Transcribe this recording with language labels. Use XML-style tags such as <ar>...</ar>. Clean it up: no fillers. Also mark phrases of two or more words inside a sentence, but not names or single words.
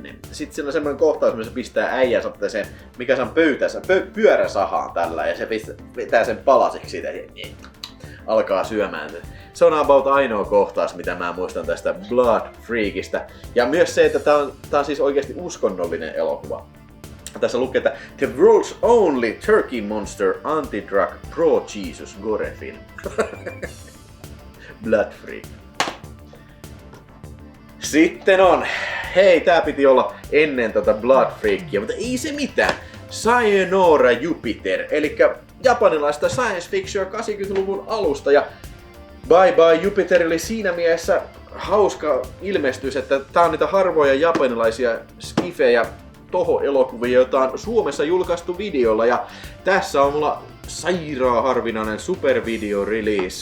<fi>Niin sitten siinä on semmoinen kohtaus, missä pistää äijän sen, mikä se on pöytässä, pyöräsahaan tällä, ja se vetää sen palasiksi siitä ja alkaa syömään. Se on about ainoa kohtaus, mitä mä muistan tästä Blood Freakista. Ja myös se, että tää on siis oikeasti uskonnollinen elokuva. Tässä lukee, että The World's Only Turkey Monster Anti-Drug Pro-Jesus Gore Film. Blood Freak. Sitten on, hei, tää piti olla ennen Blood Freakia, mutta ei se mitään. Sayonara Jupiter, eli japanilaista</fi> <en>science fiction</en> <fi>80-luvun alusta, ja Bye Bye Jupiter oli siinä mielessä hauska ilmestys, että tää on niitä harvoja japanilaisia skifejä toho-elokuvia, joita on Suomessa julkaistu videolla, ja tässä on mulla sairaan harvinainen</fi> <en>supervideo release.</en>